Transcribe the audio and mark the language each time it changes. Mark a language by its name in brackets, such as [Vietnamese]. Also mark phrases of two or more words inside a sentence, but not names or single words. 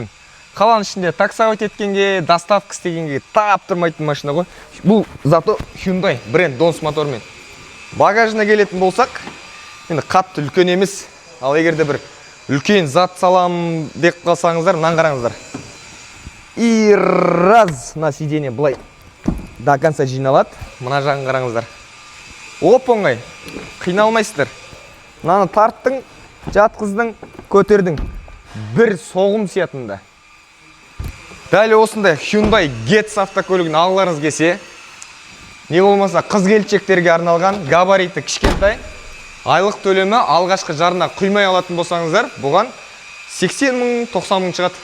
[Kazakh] Қаланың ішінде таксовать еткенге, доставка істегенге тап тұрмайтын машина ғой. Бұл зато Hyundai бренд Dons мотормен. Багажына келетін болсақ, енді қатты үлкен емес. Ал егерде бір үлкен зат салам деп қалсаңыздар, мынаны қараңыздар. [Russian] И раз на сиденье былай до конца жиналады. [Kazakh] Мына жағын қараңыздар. Оп оңай. Қиналмайсыздар. Мынаны тарттың, жатқыздың, көтердің. Бір соғым сиятында. Дәл осындай Hyundai Getz автокөлігін алғыларыңыз келсе, не болмаса қыз-келіншектерге арналған габариті кішкентай, айлық төлемі алғашқы жарына құймай алатын болсаңыздар, бұған 80 мың, 90 мың шығады.